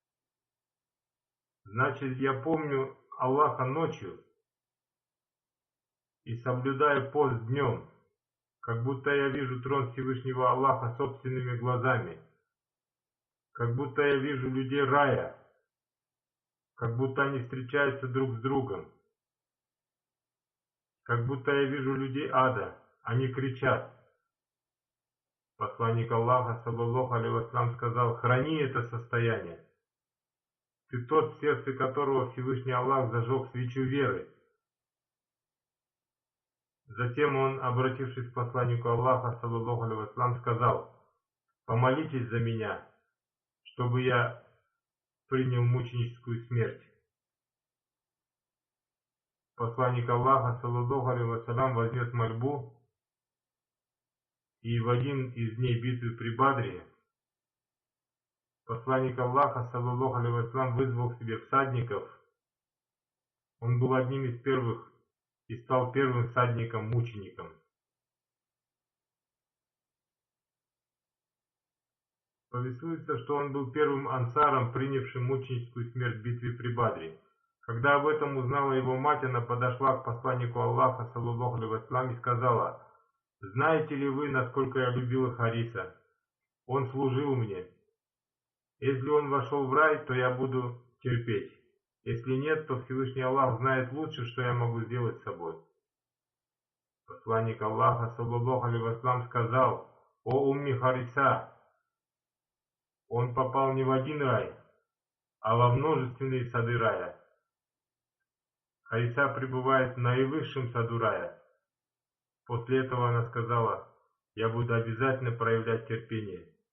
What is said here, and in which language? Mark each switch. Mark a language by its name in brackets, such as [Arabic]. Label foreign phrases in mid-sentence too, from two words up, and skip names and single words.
[Russian] Значит, я помню Аллаха ночью и соблюдаю пост днем, как будто я вижу трон Всевышнего Аллаха собственными глазами, как будто я вижу людей рая, как будто они встречаются друг с другом, как будто я вижу людей ада, они кричат». Посланник Аллаха, [Arabic] صلى الله عليه وسلم, [Russian] сказал: «Храни это состояние. Ты тот, в сердце которого Всевышний Аллах зажег свечу веры». Затем он, обратившись к посланнику Аллаха, [Arabic] صلى الله عليه وسلم, [Russian] сказал: «Помолитесь за меня, чтобы я принял мученическую смерть». Посланник Аллаха, [Arabic] صلى الله عليه وسلم, [Russian] вознес мольбу, и в один из дней битвы при Бадре посланник Аллаха, [Arabic] صلى الله عليه وسلم, [Russian] вызвал к себе всадников. Он был одним из первых и стал первым всадником-мучеником. Повествуется, что он был первым ансаром, принявшим мученическую смерть в битве при Бадре. Когда об этом узнала его мать, она подошла к посланнику Аллаха, [Arabic] صلى الله عليه وسلم, [Russian] и сказала: «Знаете ли вы, насколько я любила Хариса? Он служил мне. Если он вошел в рай, то я буду терпеть. Если нет, то Всевышний Аллах знает лучше, что я могу сделать с собой». Посланник Аллаха, [Arabic] صلى الله عليه وسلم, [Russian] сказал: «О умми Хариса, он попал не в один рай, а во множественные сады рая. Хариса пребывает в наивысшем саду рая». После этого она сказала: «Я буду обязательно проявлять терпение».